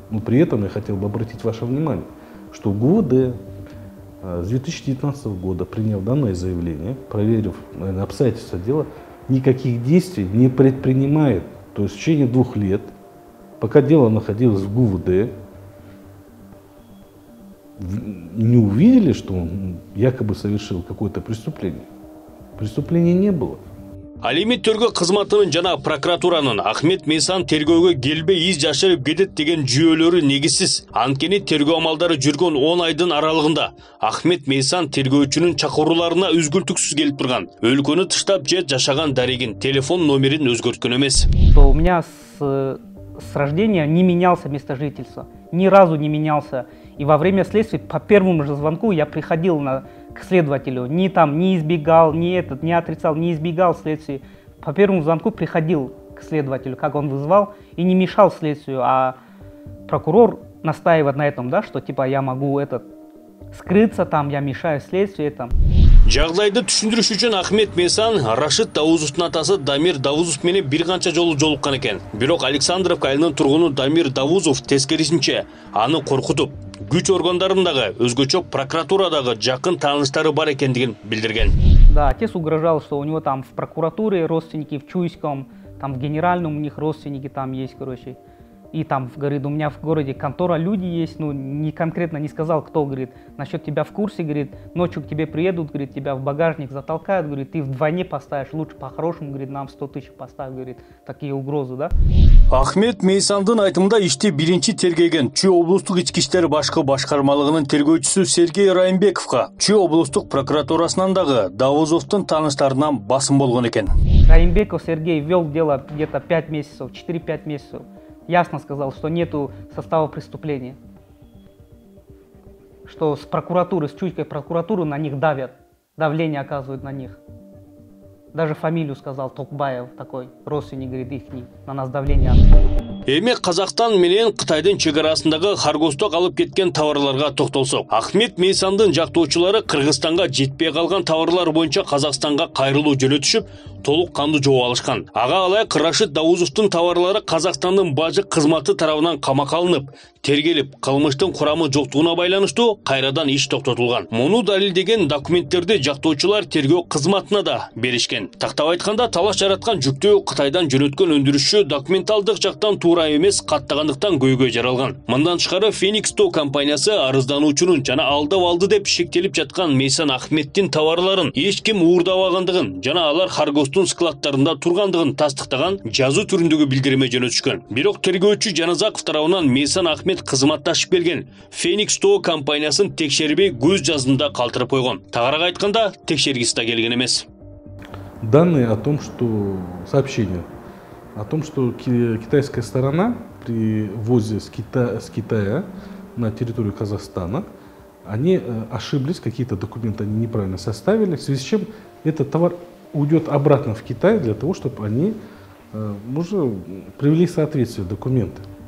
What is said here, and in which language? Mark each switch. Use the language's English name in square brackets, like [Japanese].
[Russian] Но при этом я хотел бы обратить ваше внимание, что ГУВД с 2019 года, приняв данное заявление, проверив, наверное, обстоятельства дела, никаких действий не предпринимает. То есть в течение 2 лет, пока дело находилось в ГУВД, не увидели, что он якобы совершил какое-то преступление. Преступления не было. [Kyrgyz] Алимет тергөө кызматынын жана прокуратуранын Ахмет Мейсан тергөөгө келбей из жашырып кетет деген жүйөлөрү негизсиз. Анткени тергөө амалдары жүргөн 10 айдын аралыгында Ахмет Мейсан тергөөчүнүн чакырууларына үзгүлтүксүз келип турган. Өлкөнү тыштап же жашаган дарегин, телефон номерин өзгөрткөн эмес. [Russian] У меня с рождения не менялся место жительства. Ни разу не менялся. И во время следствия по первому же звонку я приходил к следователю. Не избегал, не отрицал, не избегал следствия. По первому звонку приходил к следователю, как он вызвал, и не мешал следствию. А прокурор настаивает на этом, да, что типа я могу скрыться там, я мешаю следствию там. [Kyrgyz] Жагдайды түшүндүрүш үчүн Ахмет Мейсан Рашид Давузовдун атасы Дамир Давузов менен бир канча жолу жолуккан экен. Бирок Александровка айылынын тургуну Дамир Давузов тескерисинче аны коркутуп, күч органдарындагы, өзгөчө прокуратурадагы жакын тааныштары бар экендигин билдирген. [Russian] Да, отец угрожал, что у него там в прокуратуре родственники, в Чуйском, там в Генеральном у них родственники там есть, короче. И там, говорит, у меня в городе контора люди есть, ну, не конкретно не сказал, кто, говорит, насчет тебя в курсе, говорит, ночью к тебе приедут, говорит, тебя в багажник затолкают, говорит, ты вдвойне поставишь, лучше по-хорошему, говорит, нам 100 тысяч поставь, говорит, такие угрозы, да. [Kyrgyz] Ахмет Мейсандын айтымында ишти биринчи тергеген Чүй облустук ички иштер башкы башкармалыгынын тергөөчүсү Сергей Райымбековго Чүй облустук прокуратурасынан дагы Давузовдун тааныштарынан басым болгон экен. [Russian] Райымбеков Сергей вел дело где-то 5 месяцев, 4-5 месяцев. Ясно сказал, что нету состава преступления. Что с прокуратуры, с Чуйской прокуратуры на них давят. Давление оказывают на них. Даже фамилию сказал, Токбаев такой, родственник, говорит, ихний, на нас давление. [Kyrgyz] Эми Казакстан менен Кытайдын чек арасындагы Харгосток алып кеткен товарларга токтолсок. Ахмет Мейсандын жактоочулары Кыргызстанга жетпей калган товарлар боюнча Казакстанга кайрылуу жөнөтүшүп, толук кандуу жооп алышкан. Ага алайык Рашид Давузовдун товарлары Казакстандын бажык кызматы тарабынан камакка алынып, тергелип, кылмыштын курамы жоктугуна байланыштуу кайрадан иш токтотулган. Муну далилдеген документтерди жактоочулар тергөө кызматына да беришкен. Тактап айтканда, талаш жараткан жүктөө Кытайдан жөнөткөн өндүрүшчү документалдык жактан туура эмес каттагандыктан көйгөй жаралган. Мындан тышкары Phoenix Tow компаниясы арыздануучунун жана алдап алды деп шектелип жаткан Мейсан Ахметтин товарларын эч ким уурдабагандыгын жана алар Харгостун складтарында тургандыгын тастыктаган жазуу түрүндөгү билдирме жөнөтүшкөн. Бирок тергөөчү Жаназаков тарабынан Мейсан Ахмет кызматташып келген Phoenix Tow компаниясын текшербей көз жаздында калтырып койгон. Тагыраак айтканда, текшергиси да келген эмес. [Russian] Данные о том, что сообщение о том, что китайская сторона при ввозе с Китая на территорию Казахстана, они ошиблись, какие-то документы они неправильно составили, в связи с чем этот товар уйдет обратно в Китай для того, чтобы они уже привели в соответствие документы.